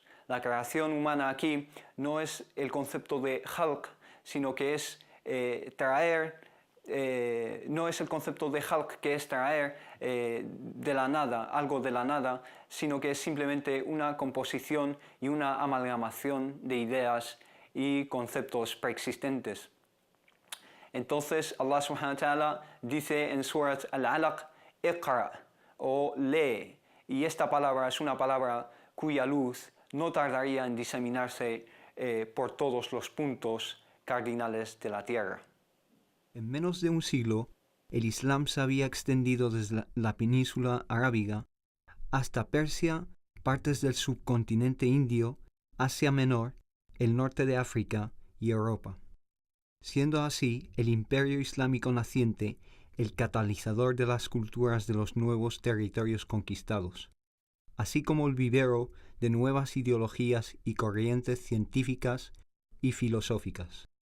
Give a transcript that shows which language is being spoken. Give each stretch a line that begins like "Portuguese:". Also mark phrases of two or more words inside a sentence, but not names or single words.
Spanish: La creación humana aquí no es el concepto de khalq, sino que es no es el concepto de khalq, que es traer de la nada, algo de la nada, sino que es simplemente una composición y una amalgamación de ideas y conceptos preexistentes. Entonces Allah
Arabic: سبحانه وتعالى
Spanish: dice en Surat Al-Alaq: Iqra, o lee, y esta palabra es una palabra cuya luz no tardaría en diseminarse por todos los puntos cardinales de la tierra. En menos de un siglo, el Islam se había extendido desde la península arábiga hasta Persia, partes del subcontinente indio, Asia Menor, el norte de África y Europa, siendo así el imperio islámico naciente el catalizador de las culturas de los nuevos territorios conquistados, así como el vivero de nuevas ideologías y corrientes científicas y filosóficas.